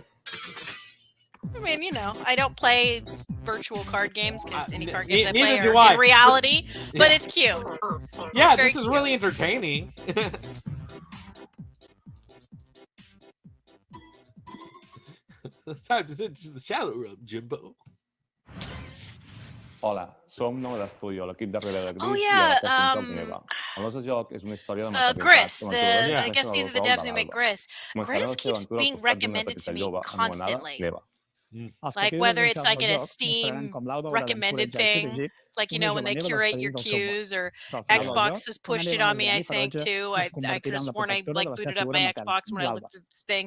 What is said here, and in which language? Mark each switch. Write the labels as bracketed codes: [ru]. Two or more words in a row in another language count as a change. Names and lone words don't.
[en] I mean, you know, I don't play virtual card games because any card games I play do are in reality, but it's cute. Yeah, this is really entertaining. It's time to sit into the shadow room, Jimbo. [ca] Hola, som Nova d'Estudio, l'equip darrere de Gris Oh, i yeah, el Neva. El nostre joc és una història de [en] Gris, I guess these are the devs who make Gris. Gris keeps being recommended to me constantly. Like whether it's like in a Steam recommended thing, like, you know, when they curate your queues, or Xbox has pushed it on me, I think, too. I could have sworn I like booted up my Xbox when I looked at this thing.